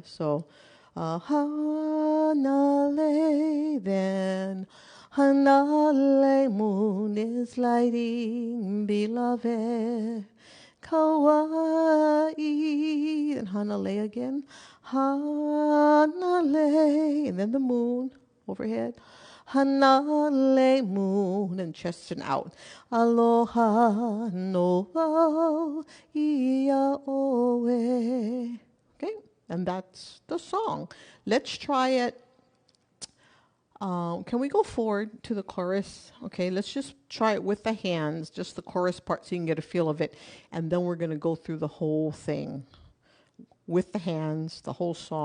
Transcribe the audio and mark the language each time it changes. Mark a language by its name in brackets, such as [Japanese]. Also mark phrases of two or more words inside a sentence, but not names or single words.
[English] So, Hanale, then Hanale moon is lighting, beloved, Kauai, then Hanale again, Hanale, and then the moon overhead, Hanale moon, and chest and out. [Hawaiian] Aloha no vau ia oe. [English] Okay, and that's the song. Let's try it. Can we go forward to the chorus? Okay, let's just try it with the hands, just the chorus part so you can get a feel of it. And then we're going to go through the whole thing with the hands, the whole song.